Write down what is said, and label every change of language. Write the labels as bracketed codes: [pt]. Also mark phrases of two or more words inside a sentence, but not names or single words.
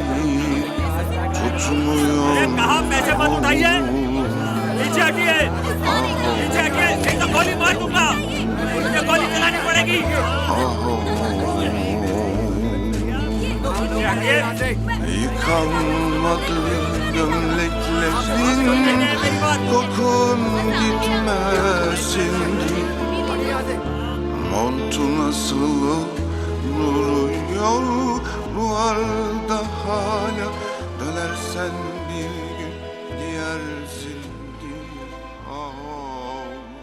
[hi] अरे कहाँ, पैसे मत उठाइए, पीछे हटिए, पीछे हटिए, नहीं तो गोली मार दूंगा, मुझे गोली चलानी पड़ेगी। पीछे हटिए। [tr] gömleklerin kokun gitmesin. Montun asılı duruyor duvarda hala. Dönersen bir gün giyersin diye.